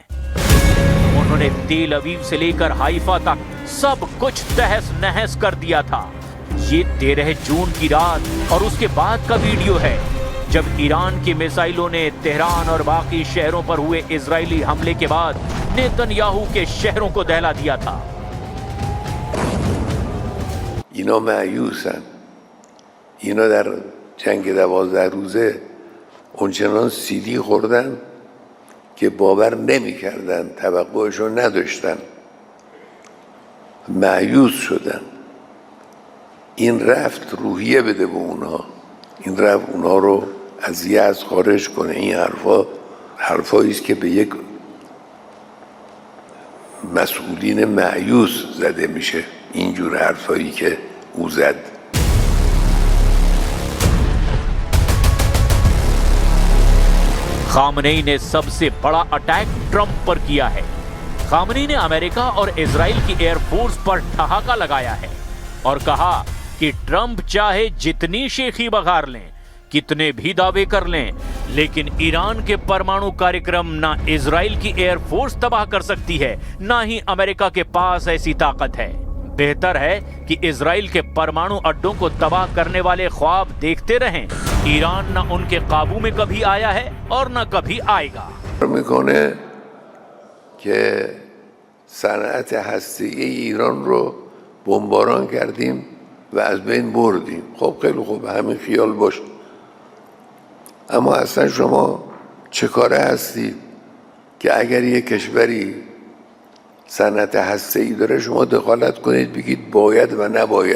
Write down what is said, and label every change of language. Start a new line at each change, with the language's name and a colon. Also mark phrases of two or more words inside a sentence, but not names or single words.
Hindi: उन्होंने तेल अवीव से लेकर हाइफा तक सब कुछ तहस नहस कर दिया था। ये 13 जून की रात और उसके बाद का वीडियो है जब ईरान की मिसाइलों ने तेहरान और बाकी शहरों पर हुए इजरायली हमले के बाद नेतन्याहू के शहरों को दहला दिया था।
Persian: اینا مایوسن. اینا در جنگ 12 روزه اونچنان سیلی خوردن که باور نمی‌کردن، توقعشو نداشتن. مایوس شدن. این رفت روحیه بده به اونها. این رفت اونها رو از یأس خارج کنه. این حرفایی است که به یک مسئولین مایوس زده میشه. اینجور حرفایی که او زد.
Hindi: खामनेई ने सबसे बड़ा अटैक ट्रंप पर किया है। खामनेई ने अमेरिका और इजराइल की एयरफोर्स पर ठहाका लगाया है और कहा कि ट्रंप चाहे जितनी शेखी बघार लें, कितने भी दावे कर लें, लेकिन ईरान के परमाणु कार्यक्रम ना इजराइल की एयरफोर्स तबाह कर सकती है, ना ही अमेरिका के पास ऐसी ताकत है। बेहतर है कि इजराइल के परमाणु अड्डों को तबाह करने वाले ख्वाब देखते रहें। ईरान ना उनके काबू में कभी आया है और ना कभी आएगा।
Persian: میکنه که صنعت هسته‌ای ایران رو بمباران کردیم و از بین بردیم. خب خیلی خوب، همین خیال باشه. اما اصلا شما چه کاره هستید که اگر یک کشوری صنعت هسته‌ای داره شما دخالت کنید بگید باید و نباید؟